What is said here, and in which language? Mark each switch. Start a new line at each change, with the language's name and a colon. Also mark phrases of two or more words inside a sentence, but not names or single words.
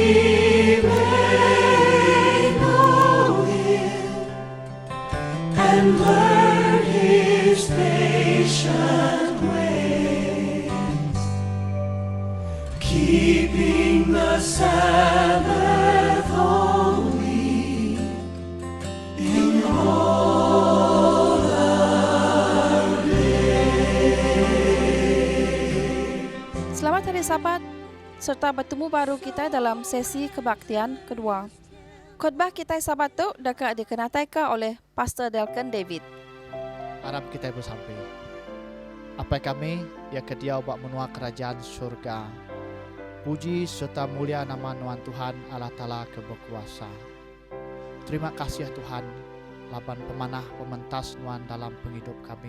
English: may know Him and learn His patient ways, keeping the Sabbath holy in all our days.
Iban: Selamat Hari Sabat serta bertemu baru kita dalam sesi kebaktian kedua. Khotbah kita Sabat tu dekat dikenataika oleh Pastor Delken David. Harap kita bersampai. Apa kami ya kediau bak menua kerajaan surga. Puji serta mulia nama Nuan Tuhan Allah Ta'ala keberkuasa. Terima kasih Tuhan laban pemanah pementas Nuan dalam penghidup kami.